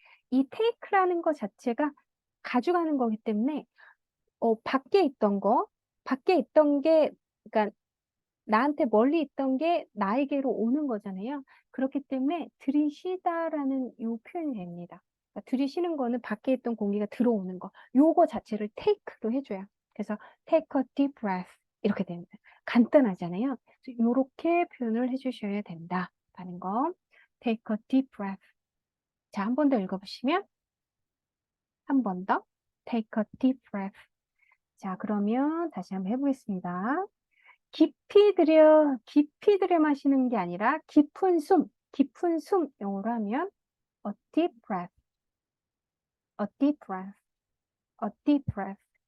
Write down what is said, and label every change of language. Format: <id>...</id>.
<ko>이 take라는 거 자체가 가져가는 거기 때문에 밖에 있던 게, 그러니까 나한테 멀리 있던 게 나에게로 오는 거잖아요. 그렇기 때문에 들이쉬다라는 요 표현이 됩니다. 그러니까 들이쉬는 거는 밖에 있던 공기가 들어오는 거. 요거 자체를 take로 해줘요.</ko> <en>그래서 take a deep breath</en> <ko>이렇게 됩니다. 간단하잖아요. 그래서 요렇게 표현을 해주셔야 된다라는 거.</ko> <en>take a deep breath.</en> <ko>자, 한 번 더 읽어보시면 한 번 더.</ko> <en>take a deep breath.</en> <ko>자, 그러면 다시 한번 해보겠습니다. 깊이 들여 마시는 게 아니라 깊은 숨 영어로 하면</ko> <en>a deep breath, a deep breath,</en> <ko>a deep breath.</ko>